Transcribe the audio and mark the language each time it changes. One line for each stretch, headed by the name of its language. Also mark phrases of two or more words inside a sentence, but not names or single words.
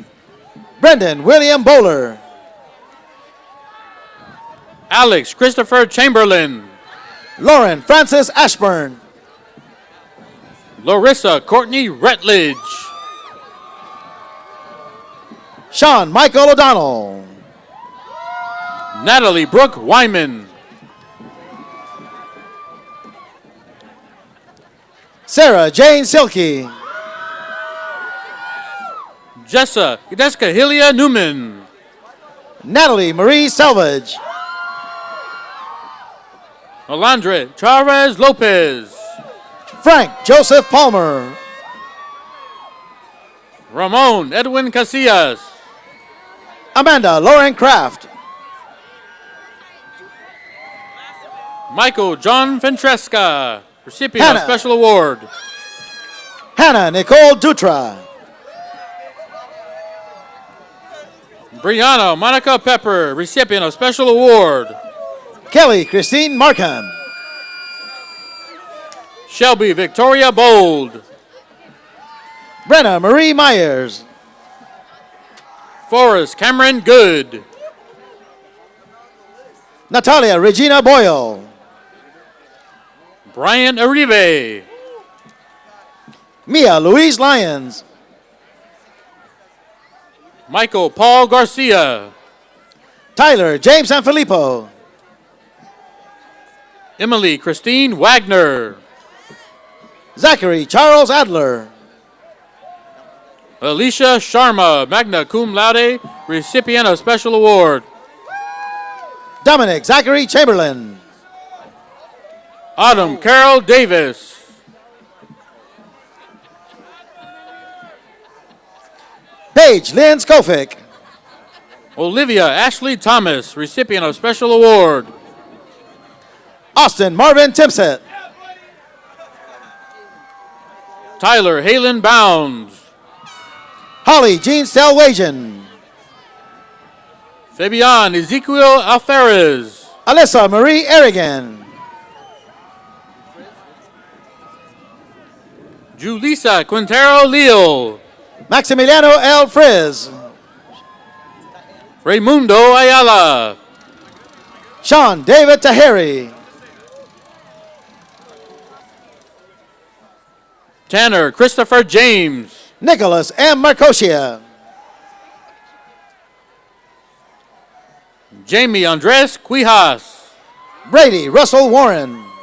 English: Brendan William Bowler. Alex Christopher Chamberlain. Lauren Francis Ashburn. Larissa Courtney Rutledge. Sean Michael O'Donnell. Natalie Brooke Wyman. Sarah Jane Silky. Jessica Hilia Newman. Natalie Marie Salvage. Alondra Chavez Lopez. Frank Joseph Palmer. Ramon Edwin Casillas. Amanda Lauren Kraft. Michael John Ventresca, recipient Hannah. of Special Award. Hannah Nicole Dutra. Brianna Monica Pepper, recipient of Special Award. Kelly Christine Markham. Shelby Victoria Bold. Brenna Marie Myers. Forrest Cameron Good. Natalia Regina Boyle. Brian Uribe. Mia Louise Lyons. Michael Paul Garcia. Tyler James Sanfilippo. Emily Christine Wagner. Zachary Charles Adler. Alicia Sharma,
Latin: magna cum laude,
English: recipient of Special Award. Dominic Zachary Chamberlain. Autumn Carol Davis. Paige Lynn Skofick. Olivia Ashley Thomas, recipient of Special Award. Austin Marvin Timsett. Tyler Halen Bounds. Holly Jean Selwagen. Fabian Ezekiel Alferez. Alyssa Marie Erigan. Julissa Quintero Leal. Maximiliano L. Friz. Raimundo Ayala. Sean David Tahiri. Tanner Christopher James. Nicholas M. Marcosia. Jamie Andres Quijas. Brady Russell Warren.